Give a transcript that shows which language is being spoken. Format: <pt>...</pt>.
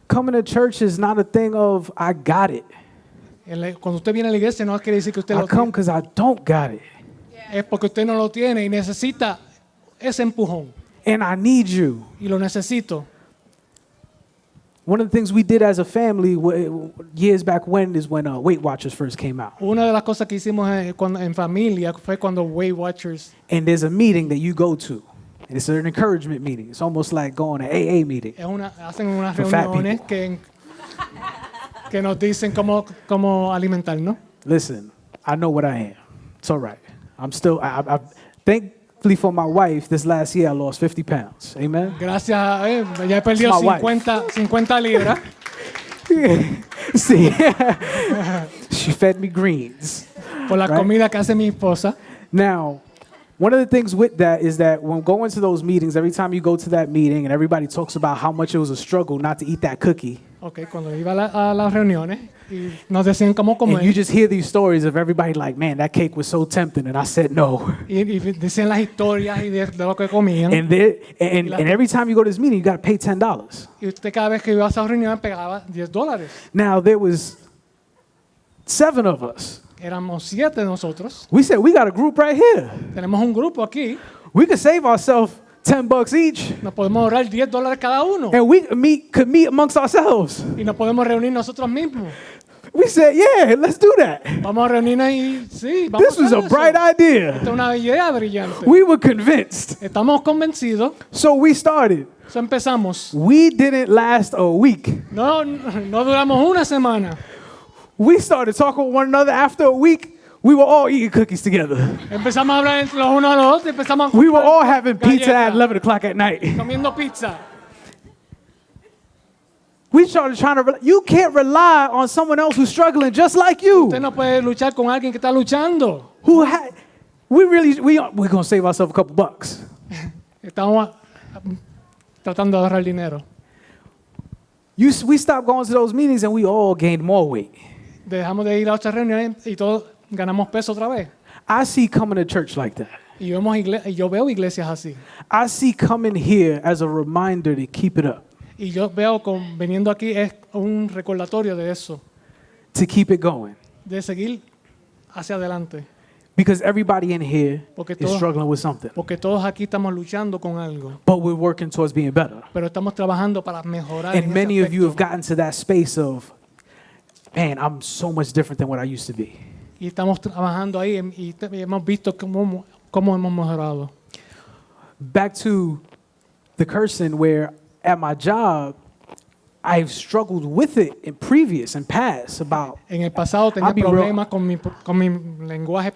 <en>Coming to church is not a thing of, I got it.</en> <es>Cuando usted viene a la iglesia no quiere decir que usted</es> <en>I</en> <es>lo</es> <en>come</en> <es>tiene.</es> <en>because I don't got it.</en> <es>Es porque usted no lo tiene y necesita ese empujón.</es> <en>And I need you.</en> <es>Y lo necesito.</es> <en>One of the things we did as a family years back when is when Weight Watchers first came out.</en> <es>Una de las cosas que hicimos en familia fue cuando Weight Watchers,</es> <en>And there's a meeting that you go to. And it's an encouragement meeting. It's almost like going to AA meeting.</en> <es>hacen unas</es> <en>For fat</en> <es>reuniones que nos dicen cómo alimentarnos.</es> <en>Listen, I know what I am. It's all right. I'm still, thankfully for my wife, this last year I lost 50 pounds. Amen?</en> <es>Gracias a ya he perdido</es> <en>My wife.</en> <es>50 libras</es> <en>See, she fed me greens.</en> <es>por la</es> <en>Right.</en> <es>comida que hace mi esposa.</es> <en>Now, One of the things with that is that when going to those meetings, every time you go to that meeting and everybody talks about how much it was a struggle not to eat that cookie,</en> <es>Okay, cuando iba a las reuniones y nos decían cómo</es> <en>and you</en> <es>comer</es> <en>just hear these stories of everybody like, man, that cake was so tempting, and I said no.</en> <es>y decían las historias y de lo que comían.</es> <en>And every time you go to this meeting, you got to pay $10.</en> <es>Y usted cada vez que iba a esa reunión pagaba $10.</es> <en>Now, there was 7 of us.</en> <es>Éramos 7 de nosotros.</es> <en>We said, we got a group right here.</en> <es>Tenemos un grupo aquí.</es> <en>We could save ourselves $10 each,</en> <es>Nos podemos ahorrar $10 cada uno.</es> <en>and we could meet amongst ourselves.</en> <es>Y nos podemos reunir nosotros mismos.</es> <en>We said, yeah, let's do that.</en> <es>Vamos a reunirnos y sí, vamos</es> <en>This was</en> <es>a</es> <en>a</en> <es>hacer eso.</es> <en>bright idea.</en> <es>Esta es una idea brillante.</es> <en>We were convinced.</en> <es>Estamos convencidos.</es> <en>So we started.</en> <es>So empezamos.</es> <en>We didn't last a week.</en> <es>No duramos una semana.</es> <en>We started talking with one another. After a week, we were all eating cookies together.</en> <es>Empezamos a hablar entre los unos a los otros. Empezamos a</es> <en>We were all having pizza at</en> <es>galletas,</es> <en>11 o'clock at night.</en> <es>comiendo pizza.</es> <en>We started trying to, you can't rely on someone else who's struggling just like you.</en> <es>Usted no puede luchar con alguien que está luchando.</es> <en>We're going to save ourselves a couple bucks.</en> <es>Estamos tratando de ahorrar dinero.</es> <en>We stopped going to those meetings and we all gained more weight.</en> <es>Dejamos de ir a otras reuniones y todos ganamos peso otra vez.</es> <en>I see coming to church like that.</en> <es>Y yo veo iglesias así.</es> <en>I see coming here as a reminder to keep it up,</en> <es>Y yo veo viniendo aquí es un recordatorio de eso,</es> <en>to keep it going.</en> <es>de seguir hacia adelante.</es> <en>Because everybody in here</en> <es>Porque</es> <en>is</en> <es>todos-</es> <en>struggling with something.</en> <es>Porque todos aquí estamos luchando con algo,</es> <en>But we're working towards being better.</en> <es>pero estamos trabajando para mejorar.</es> <en>And</en> <es>en ese</es> <en>many of you have</en> <es>aspecto.</es> <en>gotten to that space of, man, I'm so much different than what I used to be.</en> <es>Y estamos trabajando ahí y hemos visto cómo hemos mejorado.</es> <en>Back to the cursing, where at my job, I've struggled with it in previous and past about,</en> <es>En el pasado tenía</es> <en>I'll be</en> <es>problemas con mi lenguaje</es>